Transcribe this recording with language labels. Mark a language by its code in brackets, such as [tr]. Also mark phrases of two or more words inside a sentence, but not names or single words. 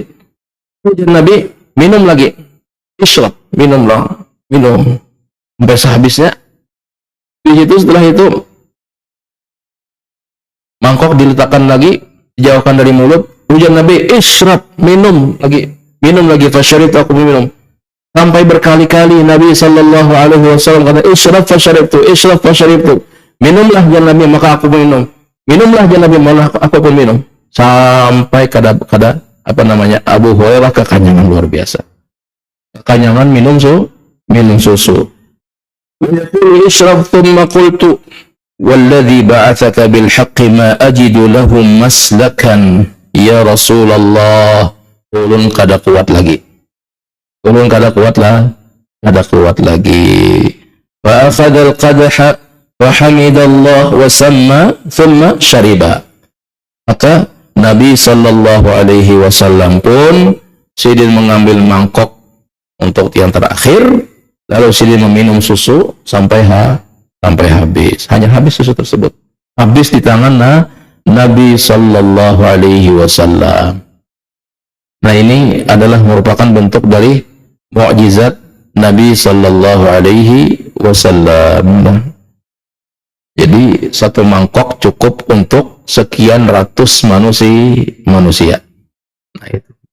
[id] Kemudian Nabi minum lagi, ishrab, minumlah, minum sampai sehabisnya. Di situ, setelah itu mangkok diletakkan lagi, dijauhkan dari mulut. Kemudian Nabi ishrab, minum lagi, fasyaribtu, aku minum. Sampai berkali-kali Nabi [ar] صلى الله عليه وسلم [id] kata [ar] اشرب فشربت, [id] minumlah ya Nabi, maka aku minum. Minumlah ya Nabi, malah aku pun minum. Sampai kada Abu Hurairah kekanyangan luar biasa. Kekanyangan minum susu. [ar] اشرب ثم قلت والذي بعثك بالحق ما أجد لهم مسلكا يا رسول الله. [bjn] Ulun kada kuat lagi. [ar] فأخذ القدح وحمد الله وسمى ثم شرب. [id] Maka Nabi [ar] صلى الله عليه وسلم [id] pun sidin mengambil mangkok untuk yang terakhir, lalu sidin meminum susu sampai habis. Hanya habis susu tersebut. Habis di tangan Nabi [ar] صلى الله عليه وسلم. [id] Nah, ini adalah merupakan bentuk dari mukjizat Nabi [ar] صلى الله عليه وسلم. [id] Jadi satu mangkok cukup untuk sekian ratus manusia. Nah, itu.